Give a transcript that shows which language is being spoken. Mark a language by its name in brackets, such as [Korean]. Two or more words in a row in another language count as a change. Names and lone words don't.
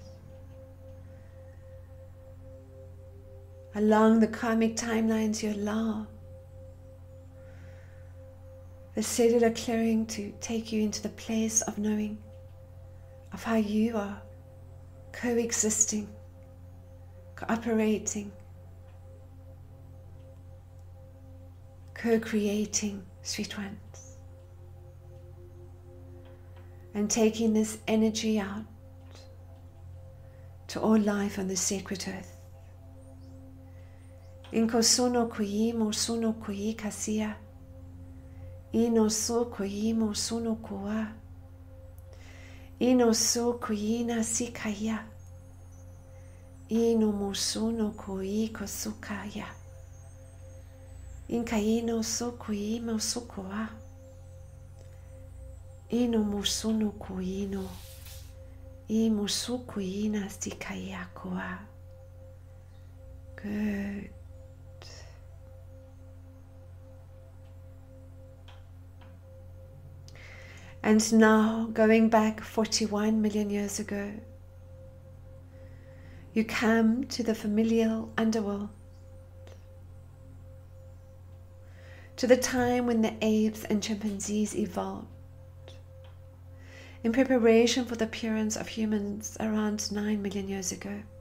[English] along the karmic timelines, you allow the cellular clearing to take you into the place of knowing of how you are coexisting, cooperating, co-creating, sweet ones. and taking this energy out to all life on the sacred earth. Inko suno kui mo suno kui kasia. Ino so kui mo suno kua. Ino so kui na sikaya. Ino mo suno kui kosukaya. Inka ino so kui mo sukua. Ino mo suno kui no. Imo su kui na sikaya kua. Good. And now, going back 41 million years ago, you come to the familial underworld, to the time when the apes and chimpanzees evolved, in preparation for the appearance of humans around 9 million years ago.